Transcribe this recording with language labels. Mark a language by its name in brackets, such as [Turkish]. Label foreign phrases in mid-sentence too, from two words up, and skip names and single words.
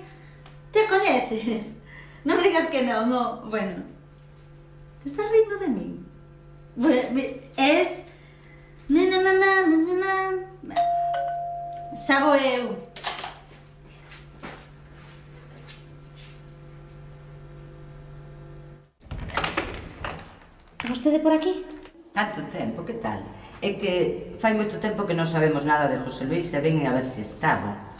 [Galician] Te coñeces? Non me digas que non, no. Bueno. [Spanish] Te estás rindo de mí? Bueno, es ni na na na na na na. [Galician] Xa vou eu. Vostede por aquí? Tanto tempo, que tal? É que fai moito tempo que non sabemos nada de José Luis e ven a ver se estaba.